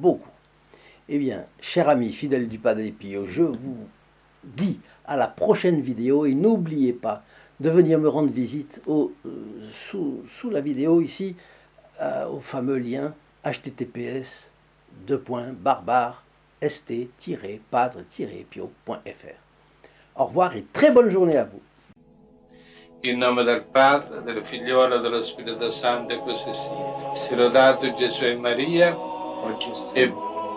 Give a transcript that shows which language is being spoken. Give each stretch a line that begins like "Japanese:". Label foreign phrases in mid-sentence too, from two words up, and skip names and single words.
French: » Eh bien, chers amis fidèles du Padre Pio, je vous dis à la prochaine vidéo et n'oubliez pas de venir me rendre visite sous la vidéo ici au fameux lien https://st-padre-pio.fr. Au revoir et très bonne journée à vous.
Italian: In nome del Padre, del Figliolo e dello Spirito Santo, e così sia. Sia lodato Gesù e Maria, e